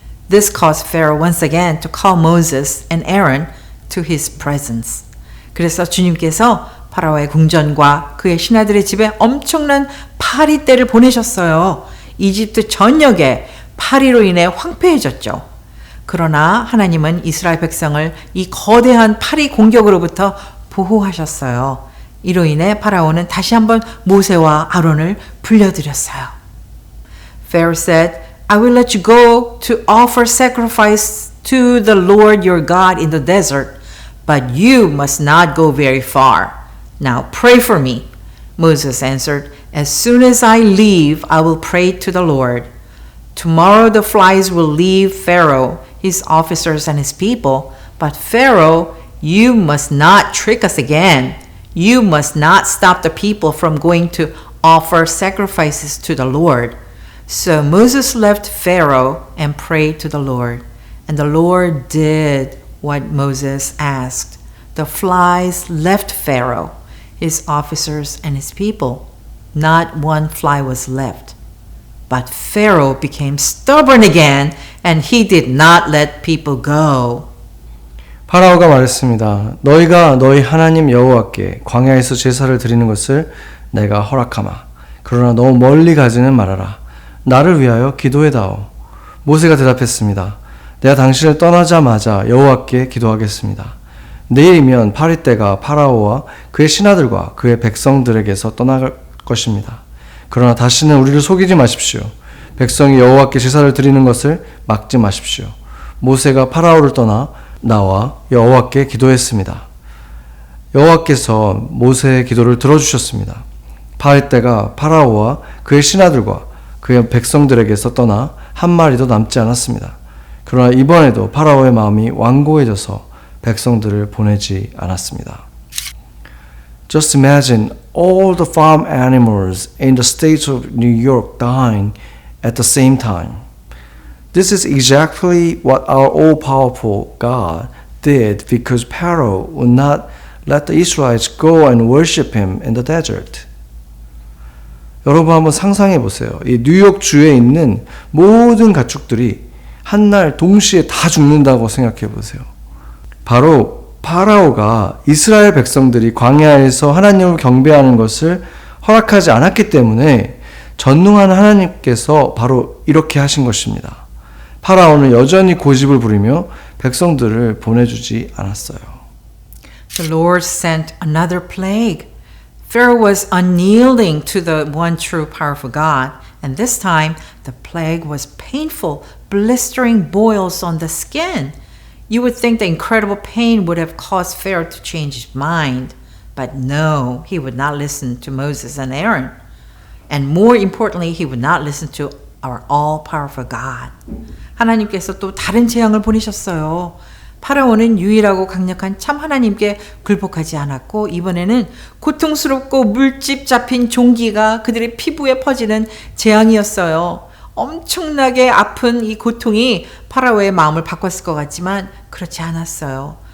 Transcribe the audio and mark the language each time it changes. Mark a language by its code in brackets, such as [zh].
[en] This caused Pharaoh once again to call Moses and Aaron to his presence. [ko] 그래서 주님께서 파라오의 궁전과 그의 신하들의 집에 엄청난 파리떼를 보내셨어요. 이집트 전역에 파리로 인해 황폐해졌죠. 그러나 하나님은 이스라엘 백성을 이 거대한 파리 공격으로부터 보호하셨어요. 이로 인해 파라오는 다시 한번 모세와 아론을 불러들였어요. [en] Pharaoh said, I will let you go to offer sacrifice to the Lord your God in the desert, but you must not go very far. Now pray for me. Moses answered, As soon as I leave, I will pray to the Lord. Tomorrow the flies will leave Pharaoh, his officers, and his people. But Pharaoh, you must not trick us again. You must not stop the people from going to offer sacrifices to the Lord. So Moses left Pharaoh and prayed to the Lord. And the Lord did what Moses asked. The flies left Pharaoh, his officers, and his people. Not one fly was left. But Pharaoh became stubborn again, and he did not let people go. [ko] 파라오가 말했습니다. 너희가 너희 하나님 여호와께 광야에서 제사를 드리는 것을 내가 허락하마. 그러나 너무 멀리 가지는 말아라. 나를 위하여 기도해다오. 모세가 대답했습니다. 내가 당신을 떠나자마자 여호와께 기도하겠습니다. 내일이면 파리떼가 파라오와 그의 신하들과 그의 백성들에게서 떠나갈 것입니다. 그러나 다시는 우리를 속이지 마십시오. 백성이 여호와께 제사를 드리는 것을 막지 마십시오. 모세가 파라오를 떠나 나와 여호와께 기도했습니다. 여호와께서 모세의 기도를 들어주셨습니다. 파리떼가 파라오와 그의 신하들과 그의 백성들에게서 떠나 한 마리도 남지 않았습니다. 그러나 이번에도 파라오의 마음이 완고해져서 백성들을 보내지 않았습니다. [en] Just imagine all the farm animals in the state of New York dying at the same time. This is exactly what our all-powerful God did because Pharaoh would not let the Israelites go and worship him in the desert. [ko] 여러분 한번 상상해 보세요. 이 뉴욕 주에 있는 모든 가축들이 한날 동시에 다 죽는다고 생각해 보세요. 바로 파라오가 이스라엘 백성들이 광야에서 하나님을 경배하는 것을 허락하지 않았기 때문에 전능한 하나님께서 바로 이렇게 하신 것입니다. 파라오는 여전히 고집을 부리며 백성들을 보내주지 않았어요. [en] The Lord sent another plague. Pharaoh was unyielding to the one true powerful God, and this time the plague was painful, blistering boils on the skin. You would think the incredible pain would have caused Pharaoh to change his mind, but no, he would not listen to Moses and Aaron. And more importantly, he would not listen to our all-powerful God. [ko] 하나님께서 또 다른 재앙을 보내셨어요. 파라오는 유일하고 강력한 참 하나님께 굴복하지 않았고 이번에는 고통스럽고 물집 잡힌 종기가 그들의 피부에 퍼지는 재앙이었어요. 엄청나게 아픈 이 고통이 파라오의 마음을 바꿨을 것 같지만 그렇지 않았어요.